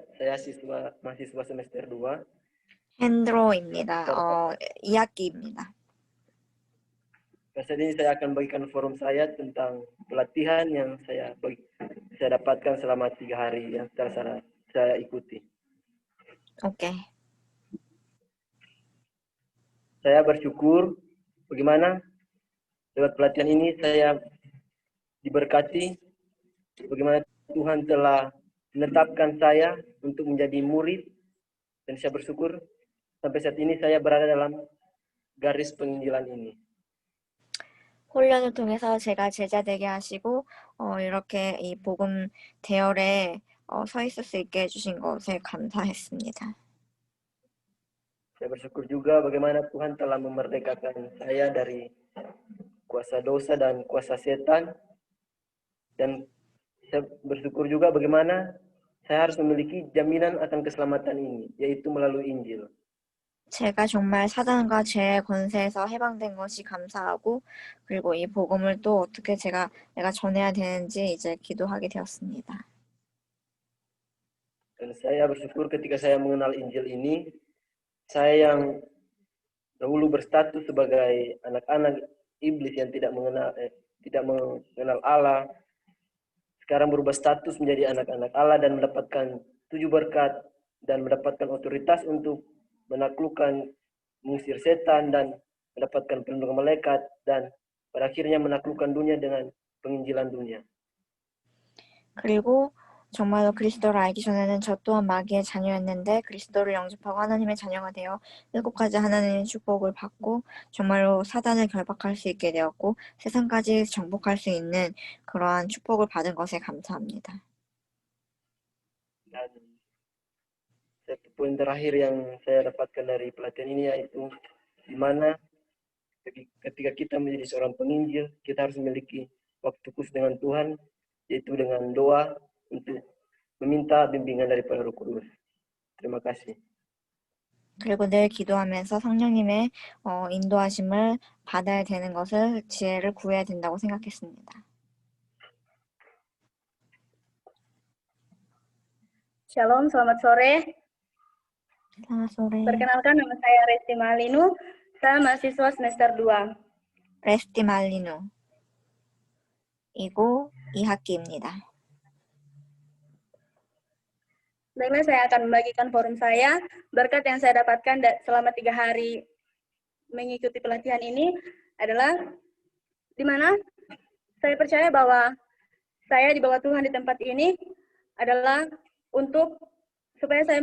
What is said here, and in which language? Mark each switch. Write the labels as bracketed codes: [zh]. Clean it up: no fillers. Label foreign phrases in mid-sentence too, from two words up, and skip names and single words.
[id] Saya mahasiswa semester 2. [ko] 핸드로입니다. 2학기입니다. [id] Saat ini saya akan bagikan forum saya tentang pelatihan yang saya dapatkan selama 3 hari yang telah saya ikuti. [ko] 오케이. [id] Saya bersyukur bagaimana lewat pelatihan ini saya diberkati, bagaimana Tuhan telah menetapkan saya untuk menjadi murid, dan saya bersyukur sampai saat ini saya berada dalam garis penginjilan ini. [ko] 훈련을 통해서 제가 제자 되게 하시고 이렇게 이 복음 대열에 서 있을 수 있게 해주신 것에 감사했습니다. [id] Saya bersyukur juga bagaimana Tuhan telah memerdekakan saya dari kuasa dosa dan kuasa setan, dan saya bersyukur juga bagaimana saya harus memiliki jaminan akan keselamatan ini, yaitu melalui Injil. [ko] 제가 정말 사단과 죄의 권세에서 해방된 것이 감사하고, 그리고 이 복음을 또 어떻게 내가 전해야 되는지 이제 기도하게 되었습니다. [id] Dan saya bersyukur ketika saya mengenal Injil ini, saya yang dahulu berstatus sebagai anak-anak iblis yang tidak mengenal Allah, sekarang berubah status menjadi anak-anak Allah dan mendapatkan 7 berkat dan mendapatkan otoritas untuk menaklukkan, mengusir setan dan mendapatkan perlindungan malaikat, dan pada akhirnya menaklukkan dunia dengan penginjilan dunia. [ko] 그리고 정말로 그리스도를 알기 전에는 저 또한 마귀의 자녀였는데 그리스도를 영접하고 하나님의 자녀가 되어 7가지 하나님의 축복을 받고 정말로 사단을 결박할 수 있게 되었고 세상까지 정복할 수 있는 그러한 축복을 받은 것에 감사합니다. [id] Dan satu poin terakhir yang saya dapatkan dari pelatihan ini yaitu di mana ketika kita menjadi seorang penginjil, kita harus memiliki waktu khusus dengan Tuhan, yaitu dengan doa untuk meminta bimbingan daripada Roh Kudus. Terima kasih. [ko] 그리고 늘 기도하면서 성령님의 인도하심을 받아야 되는 것을 지혜를 구해야 된다고 생각했습니다. [id] Shalom, selamat sore. Selamat sore. Perkenalkan, nama saya Resti Malinu, saya mahasiswa semester 2. [ko] 레스티 말리누. 이고 2학기입니다. [id] Baiklah, saya akan membagikan forum saya. Berkat yang saya dapatkan selama 3 hari mengikuti pelatihan ini adalah di mana saya percaya bahwa saya di bawah Tuhan di tempat ini adalah untuk supaya